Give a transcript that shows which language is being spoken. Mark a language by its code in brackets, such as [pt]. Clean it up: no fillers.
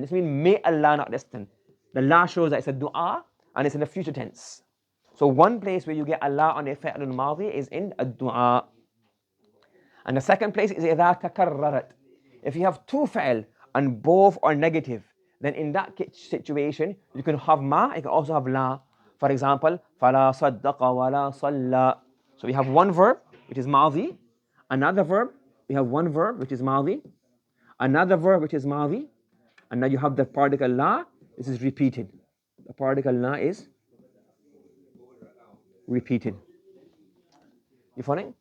[en] This means may Allah not destine. The la shows that it's a dua and it's in the future tense. So one place where you get Allah on a fi'lun madhi is in a dua. And the second place is [ar] إذا تكررت. [en] If you have two fi'l and both are negative, then in that situation you can have ma, you can also have la. [ar] For example, فلا صدق ولا صلى. [en] So we have one verb which is madhi, another verb, we have one verb which is madhi, another verb which is madhi, and now you have the particle la. This is repeated. The particle la is repeated. You following?